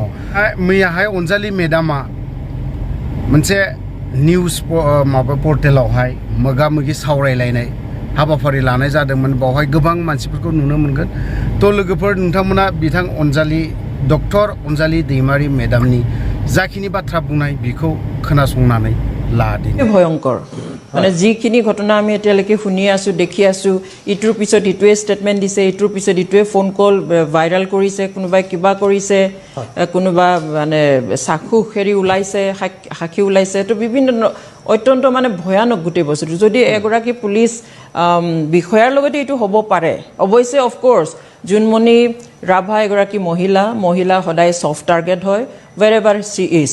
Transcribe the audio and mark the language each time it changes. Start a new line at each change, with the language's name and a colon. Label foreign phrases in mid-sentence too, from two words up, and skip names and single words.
Bodo: मैयाहाय अनजालि मेडामा मोनसे निउस माबा पर्टेलावहाय मोगा-मोगि सावरायलायनाय हाबाफारि लानाय जादोंमोन। बावहाय गोबां मानसिफोरखौ नुनो मोनगोन। तो लोगोफोर नोंथांमोना बिथां अनजालि डक्टर अनजालि दैमारि मेडामनि जाखिनि बाथ्रा बुंनाय बेखौ खोनासंनानै लादिन।
Assamese: भयंकर মানে যিখিনি ঘটনা আমি এতিয়ালৈকে শুনি আছো দেখি আছো, ইটোৰ পিছত ইটোৱে ষ্টেটমেণ্ট দিছে, ইটোৰ পিছত ইটোৱে
English: phone call
Assamese: ভাইৰেল কৰিছে, কোনোবাই কিবা কৰিছে, কোনোবা মানে সাক্ষী হেৰি ওলাইছে, সাক্ষী ওলাইছে। তো বিভিন্ন অত্যন্ত মানে ভয়ানক গোটেই বস্তুটো। যদি এগৰাকী পুলিচ বিষয়াৰ লগতে এইটো হ'ব পাৰে, অৱশ্যে
English: of course
Assamese: জুনমণি ৰাভা এগৰাকী মহিলা সদায়
English: soft target
Assamese: হয়
English: wherever she is.